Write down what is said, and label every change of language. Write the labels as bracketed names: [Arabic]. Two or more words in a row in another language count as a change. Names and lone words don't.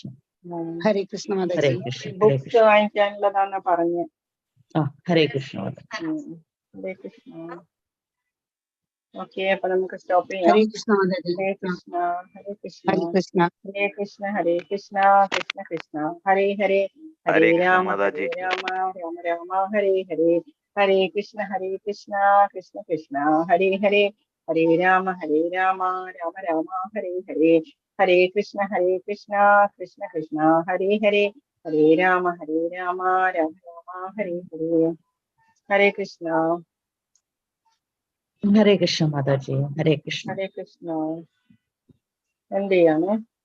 [Malayalam] ഹരേ കൃഷ്ണ മാതാജി. ഹരേ കൃഷ്ണ. ബുക്സ് വാങ്ങിക്കാനുള്ളതാന്ന് പറഞ്ഞ്. ഹരേ കൃഷ്ണ മാതാജി. ഹരേ കൃഷ്ണ. ഓക്കെ, അപ്പൊ നമുക്ക് സ്റ്റോപ്പ് ചെയ്യാം. ഹരേ കൃഷ്ണ മാതാജി. ഹരേ കൃഷ്ണ. ഹരേ കൃഷ്ണ. ഹരേ കൃഷ്ണ. [Sanskrit] ഹരേ കൃഷ്ണ. ഹരേ കൃഷ്ണ. കൃഷ്ണ കൃഷ്ണ ഹരേ ഹരേ. ഹരേ രാമ ഹരേ രാമ രാമ രാമ ഹരേ ഹരേ. ഹരേ കൃഷ്ണ. ഹരേ കൃഷ്ണ. കൃഷ്ണ കൃഷ്ണ ഹരേ ഹരേ. ഹരേ രാമ രാമ രാമ ഹരേ ഹരേ. ഹരേ കൃഷ്ണ. ഹരേ കൃഷ്ണ. കൃഷ്ണ കൃഷ്ണ ഹരേ ഹരേ. ഹരേ രാമ രാമ രാമ ഹരേ ഹരേ. [Malayalam] ഹരേ കൃഷ്ണ. ഹരേ കൃഷ്ണ മാതാജി. ഹരേ കൃഷ്ണ. ഹരേ കൃഷ്ണ. എന്ത് ചെയ്യാണ്?